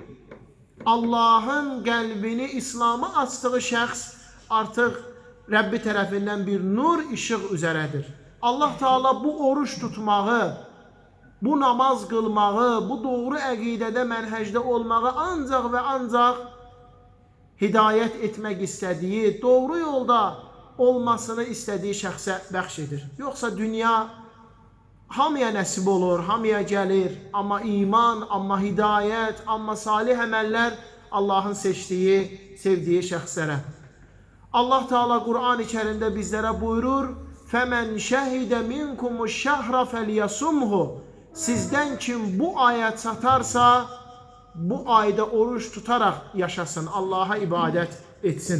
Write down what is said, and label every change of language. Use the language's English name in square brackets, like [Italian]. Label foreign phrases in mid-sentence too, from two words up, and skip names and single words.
[Turkish] Allah'ın kalbini İslam'a açtığı şəxs artık Rabbi tarafından bir nur ışık üzeredir. Allah Teala bu oruç tutmağı, bu namaz kılmağı, [Azerbaijani] bu doğru əqidədə, mənhəcdə olmağı [Turkish] ancak ve ancak hidayet etmek istediği, doğru yolda olmasını istediği [Azerbaijani] şəxsə bəxş edir. Yoksa dünya hamıya nəsib olur, hamıya gəlir. [Turkish] Ama iman, amma hidayet, amma salih əməllər Allah'ın seçtiği, sevdiği şəxslərə. Allah Teala Kur'an-ı Kerim'de bizlere buyurur: [Arabic] "فمن شهد منكم الشهر فليصمه." [Turkish] Sizden kim bu aya çatarsa bu ayda oruç tutarak yaşasın, Allah'a ibadet etsin.